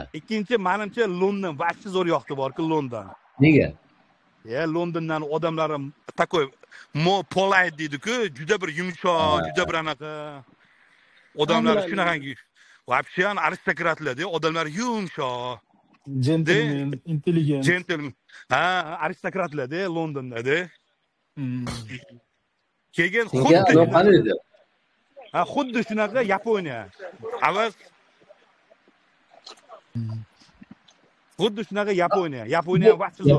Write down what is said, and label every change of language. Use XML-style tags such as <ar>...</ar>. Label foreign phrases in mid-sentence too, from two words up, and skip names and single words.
<uz>Ikkinchi menimcha London, vaqti zo'r yoqdi borki London. Nega? Londondan odamlari takoy polite deydi-ku, juda bir yumshoq, juda bir anaqa. Odamlar shunaqangi, вообще aristokratlar-da, odamlar yumshoq.</uz> <en>Gentleman, intelligent. Gentleman.</en> <uz>Ha, aristokratlar-da Londonda-da. Keyin xuddi shunaqa Yaponiya. Avaz xuddi shunaqa Yaponiya vaqti zo'r.</uz>